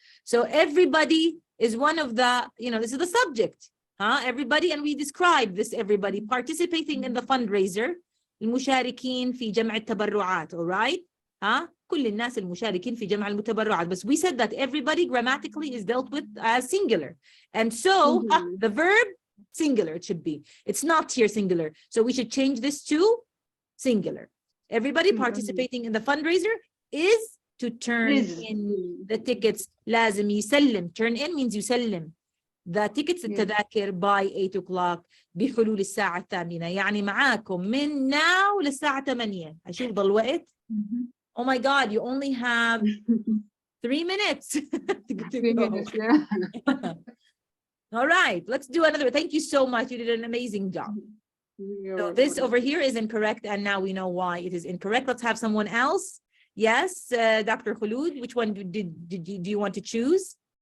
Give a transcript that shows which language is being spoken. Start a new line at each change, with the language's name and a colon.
English: So everybody is one of the, this is the subject. Everybody, and we describe this everybody participating in the fundraiser.
Arabic: المشاركين في جمع التبرعات, all right? كل الناس المشاركين في جمع المتبرعات.
English: But we said that everybody grammatically is dealt with as singular. And so the verb, singular it should be. It's not here singular. So we should change this to singular. Everybody participating in the fundraiser is to turn in the tickets.
Arabic: لازم يسلم.
English: Turn in means يسلم. The tickets التذاكر by 8 o'clock
Arabic: بحلول الساعة 8. يعني معاكم من now للساعة 8. أشوف ضل وقت.
English: Oh my God, you only have 3 minutes. 3 minutes, yeah. All right, let's do another. Thank you so much. You did an amazing job. So this over here is incorrect, and now we know why it is incorrect. Let's have someone else. Yes, Dr. Khulud, which one do you want to choose?